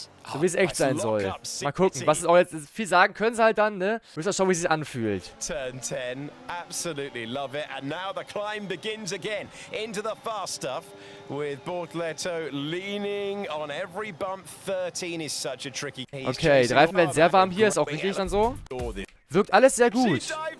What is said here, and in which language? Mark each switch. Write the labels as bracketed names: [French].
[German] So wie es echt sein soll. Mal gucken, was es auch jetzt viel sagen können sie halt dann, ne? Wir müssen auch schauen, wie es sich anfühlt. [English] Turn 10, absolutely love it. And now the climb begins again into the fast stuff with Bortoleto leaning on every bump. 13 is such a tricky. [German] Okay, die Reifen werden sehr warm hier, ist auch richtig dann so. Wirkt alles sehr gut.